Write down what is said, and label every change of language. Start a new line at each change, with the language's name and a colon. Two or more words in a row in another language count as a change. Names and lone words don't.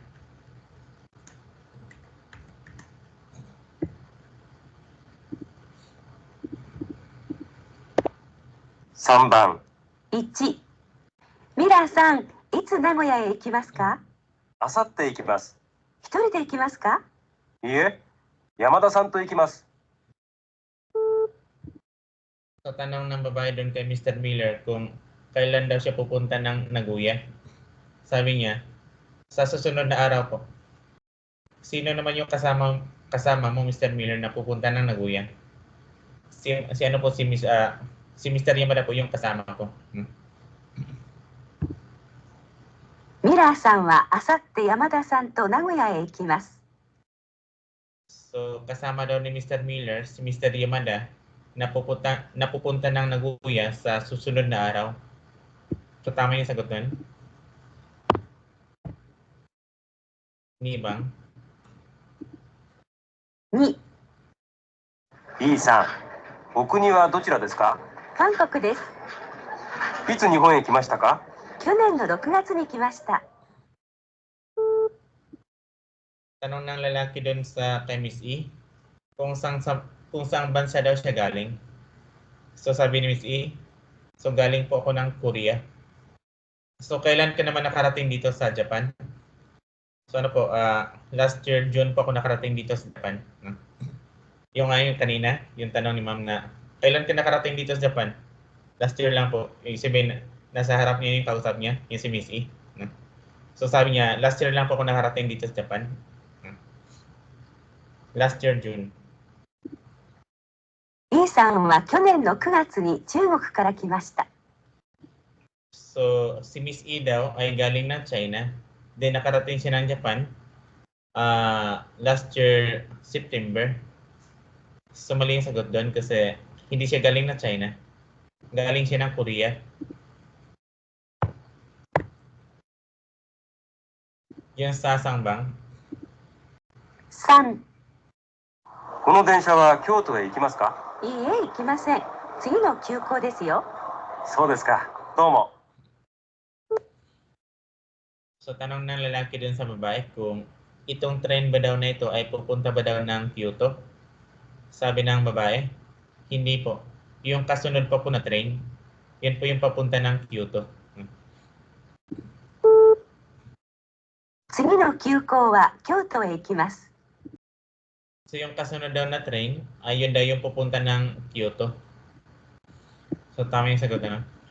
Japanese: 3 番。 1、ミラーさん、いつ名古屋へ行きますか？あさって行きます。一人で行きますか？いいえ、山田さんと行きます。
Filipino: So, tanong ng babae doon kay Mr. Miller kung kailan daw siya pupunta ng Nagoya. Sabi niya, sa susunod na araw po. Sino naman yung kasama mo, Mr. Miller, na pupunta ng Nagoya? Si ano po, si Mr. Yamada po yung kasama ko.
Japanese: ミラーさんはあさって山田さんと名古屋へ行きます。
Filipino: So, kasama daw ni Mr. Miller, si Mr. Yamada, na pupunta ng Nagoya sa susunod na araw. So, tama yung sagot nun.
Japanese: Nibang. 2、 B さん、お国はどちらですか？韓国です。いつ日本へ来ましたか？去年の6月に来ました。
Filipino: Tanong ng lalaki doon sa kay Miss E kung saan bansa daw siya galing. So, sabi ni Miss E, so galing po ako ng Korea. So, kailan ka naman nakarating dito sa Japan? So, ano po,
English: last year,
Filipino: June po ako nakarating dito sa Japan. Yung ngayon kanina, yung tanong ni ma'am na, kailan ka nakarating dito sa Japan?
English: Last year
Filipino: lang po. Yung sabihin, nasa harap niya yung kausap niya, yung si Miss E. So, sabi niya,
English: last year
Filipino: lang po ako nakarating dito sa Japan. Last year, June.
Japanese: B さんは去年の9月に中国から来ました。
Filipino: So, si Miss E daw ay galing ng China. Then, nakarating siya ng Japan
English: last year,
Filipino: September. So, mali yung sagot doon kasi hindi siya galing ng China. Galing siya ng Korea. Yung sasangbang.
Japanese: 3、この電車は京都へ行きますか？いいえ、行きません。次の急行ですよ。そうですか。どうも。
Filipino: So, tanong ng lalaki dun sa babae kung itong train ba daw na ito ay pupunta ba daw ng Kyoto? Sabi ng babae, hindi po. Yung kasunod pa po na train, yun po yung papunta ng Kyoto.
Japanese: 次の急行は京都へ行きます。
Filipino: So, yung kasunod daw na train, ay yun daw yung pupunta ng Kyoto. So, tama yung sagot na.